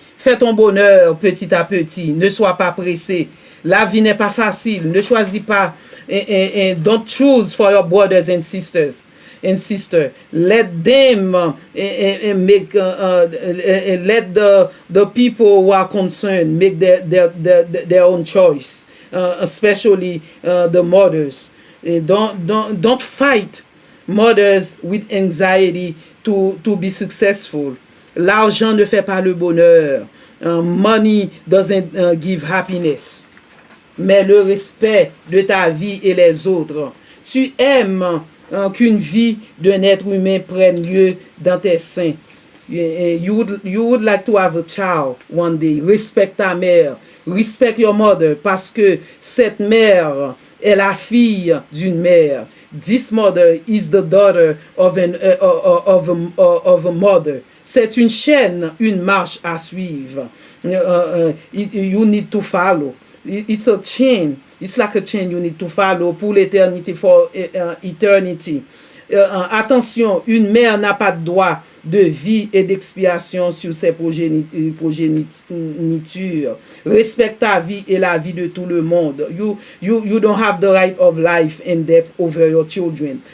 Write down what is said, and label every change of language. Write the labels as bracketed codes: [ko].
[fr] Fais ton bonheur petit à petit. Ne sois pas pressé. La vie n'est pas facile. Ne choisis pas. [en] Don't choose for your brothers and sisters. Let them make. Let the people who are concerned make their own choice. Especially the mothers. Don't fight mothers with anxiety to be successful. [fr] L'argent ne fait pas le bonheur. [en] Money doesn't give happiness. [fr] Mais le respect de ta vie et les autres. Tu aimes qu'une vie d'un être humain prenne lieu dans tes seins. [en] You would like to have a child one day. [fr] Respect ta mère. [en] Respect your mother, [fr] parce que cette mère est la fille d'une mère. [en] This mother is the daughter of a mother. [fr] C'est une chaîne, une marche à suivre. [en] You need to follow. It's a chain. It's like a chain you need to follow [fr] pour l'éternité, [en] for eternity. [fr] Attention, une mère n'a pas de droit de vie et d'expiation sur ses progénitures. Respecte ta vie et la vie de tout le monde. [en] You don't have the right of life and death over your children.